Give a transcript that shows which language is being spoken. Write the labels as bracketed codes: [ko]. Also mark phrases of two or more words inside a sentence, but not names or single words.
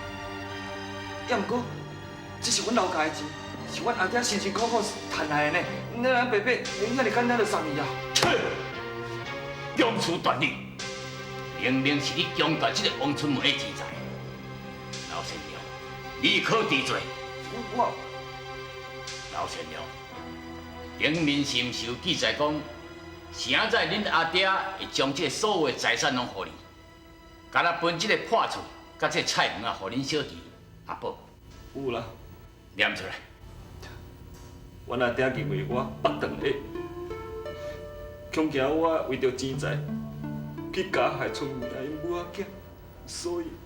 [nan] 也毋过，这是阮老家的钱，是阮阿爹辛辛苦苦赚来的呢。咱白白，遐尼简单就送伊啊？切！中处断理，明明是你强夺这个王春梅的钱财。刘善良，你可知罪？我刘善良，顶面是毋是有记载讲，现在恁阿爹会将这所有的财产拢予你，甲咱分这个破厝，甲这菜园啊，予恁小弟阿宝有啦，念出来。阮阿爹认为我北长下，恐惊我为着钱财去加害春梅啊因母仔囝，所以